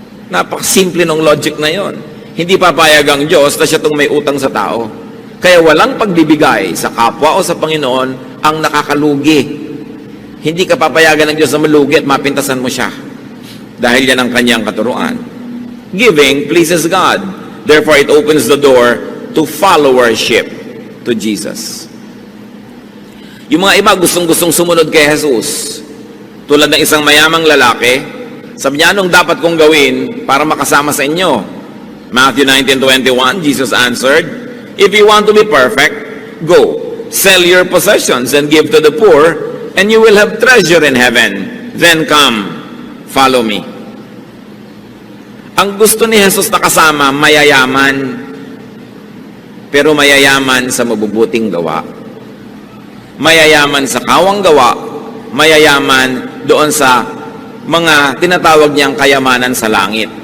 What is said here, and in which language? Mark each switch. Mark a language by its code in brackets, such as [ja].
[tl] Napakasimple ng logic na yon. Hindi papayag ang Diyos na siya itong may utang sa tao. Kaya walang pagbibigay sa kapwa o sa Panginoon ang nakakalugi. Hindi ka papayagan ng Diyos na malugi at mapintasan mo siya. Dahil yan ang kanyang katuruan. [en] Giving pleases God. Therefore, it opens the door to followership to Jesus. [tl] Yung mga iba gustong-gustong sumunod kay Jesus. Tulad ng isang mayamang lalaki, sabi niya, anong dapat kong gawin para makasama sa inyo? [en] Matthew 19:21, Jesus answered, if you want to be perfect, go, sell your possessions and give to the poor, and you will have treasure in heaven. Then come, follow me. [tl] Ang gusto ni Jesus na kasama, mayayaman. Pero mayayaman sa mabubuting gawa. Mayayaman sa kawang gawa. Mayayaman doon sa mga tinatawag niyang kayamanan sa langit.